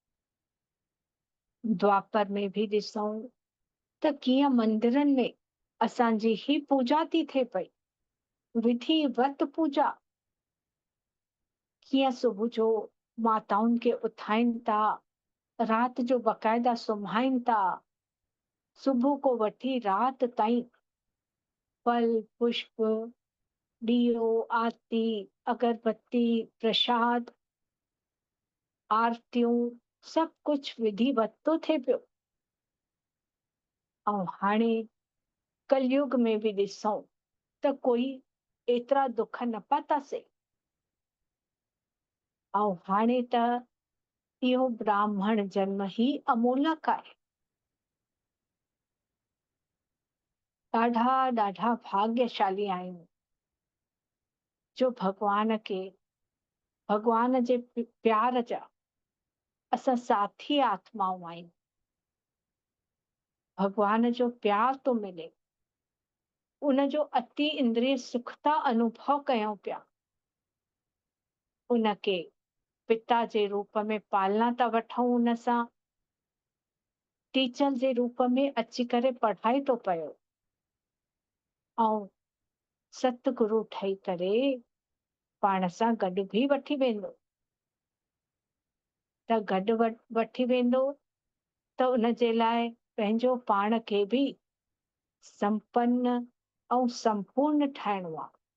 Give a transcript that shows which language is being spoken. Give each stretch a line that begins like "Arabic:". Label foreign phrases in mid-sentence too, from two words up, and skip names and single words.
Sindhi: द्वापर में भी ॾिसूं त कीअं मंदिरनि में असांजी ही पूजा थी थिए पई, विधिवत पूजा। कीअं सुबुह जो माताउनि खे उथाइनि था, राति जो बक़ाइदा सुम्हाइनि था, सुबुह को वठी राति ताईं फल पुष्प ॾीओ आरती अगरबत्ती प्रसाद आरतियूं सभु कुझु विधिवत थो थिए पियो। ऐं हाणे कलयुग में भी ॾिसूं त कोई एतिरा दुख न पातासीं। ऐं हाणे त इहो ब्राह्मण जन्म ही अमोलक आहे। ॾाढा ॾाढा भाग्यशाली आहियूं जो भगवान जे प्यार जा असां साथी आत्माऊं आहियूं। भगवान जो प्यार तो मिले, उन जो अति इंद्रिय सुख था अनुभव कयूं पिया। उनके पिता जे रूप में पालना था वठूं उन सां, टीचर जे रूप में अची करे पढ़ाए थो पियो ऐं सतगुरु ठही करे पाण सां गॾु बि वठी वेंदो। त गॾु वठी वेंदो त उन जे लाइ पंहिंजो पाण खे बि संपन्न ऐं संपूर्ण ठाहिणो आहे।